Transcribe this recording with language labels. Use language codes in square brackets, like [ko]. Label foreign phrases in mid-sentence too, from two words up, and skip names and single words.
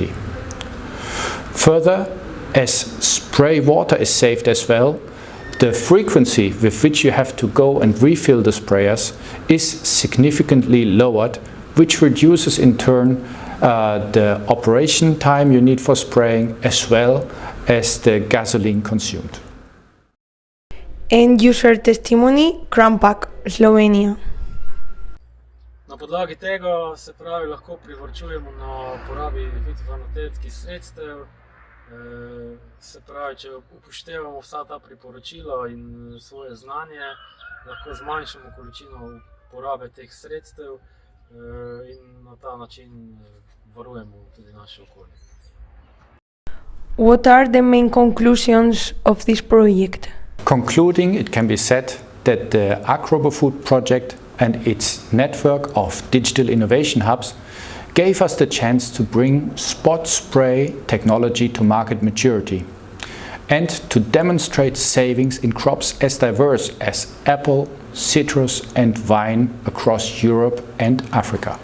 [en] Further, as spray water is saved as well, the frequency with which you have to go and refill the sprayers is significantly lowered, which reduces in turn the operation time you need for spraying as well as the gasoline consumed. End user testimony, Krampak, Slovenia. [sl] Na podlagi tega se pravi lahko privarčujemo na porabi fitofarmacevtskih sredstev, se pravi, če upoštevamo vsa ta priporočila in svoje znanje, lahko zmanjšamo količino porabe teh sredstev in na ta način varujemo tudi naše okolje. [en] What are the main conclusions of this project? Concluding, it can be said that the agROBOfood project and its network of digital innovation hubs gave us the chance to bring spot spray technology to market maturity and to demonstrate savings in crops as diverse as apple, citrus and vine across Europe and Africa.